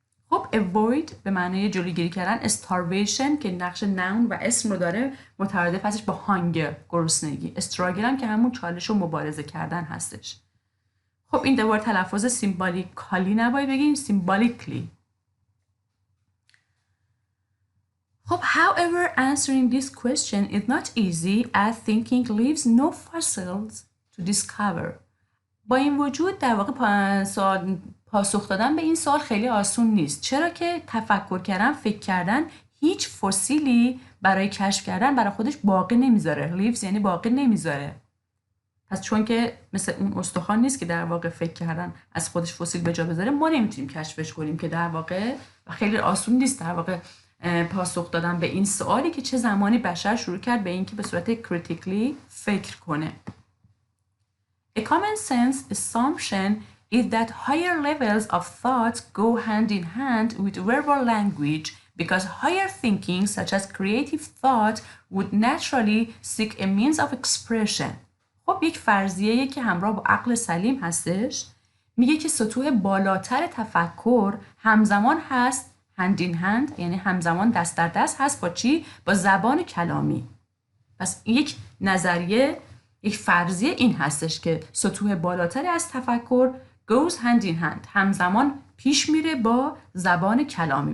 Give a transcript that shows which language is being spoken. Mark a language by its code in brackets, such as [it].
[fa] خب avoid به معنی جلوگیری کردن، starvation که نقش نون و اسم رو داره مترادف هستش با hunger گرسنگی، struggle هم که همون چالش و مبارزه کردن هستش. خب این دوباره تلفظ سیمبولیکالی نباید بگیم، سیمبولیکلی. [en] خب however answering this question is not easy as thinking leaves no fossils to discover. [fa] با این وجود در واقع پاسخ دادن به این سوال خیلی آسون نیست، چرا که تفکر کردن، فکر کردن هیچ فسیلی برای کشف کردن برای خودش باقی نمیذاره. لیوز یعنی باقی نمیذاره. پس چون که مثل اون استخوان نیست که در واقع فکر کردن از خودش فسیل به جا بذاره، ما نمیتونیم کشفش کنیم که در واقع خیلی آسون نیست در واقع پاسخ دادن به این سوالی که چه زمانی بشر شروع کرد به اینکه به صورت critically فکر کنه. [en] A common sense assumption is that higher levels of thought go hand in hand with verbal language because higher thinking such as creative thought would naturally seek a means of expression. [fa] خب یک فرضیه‌ای که همراه با عقل سلیم هستش میگه که سطوح بالاتر تفکر همزمان هست [en] hand in hand، [fa] یعنی همزمان دست در دست هست با چی؟ با زبان کلامی. پس یک نظریه، یک فرضیه این هستش که سطوح بالاتر از تفکر [en] goes hand in hand، [fa] همزمان پیش میره با زبان کلامی.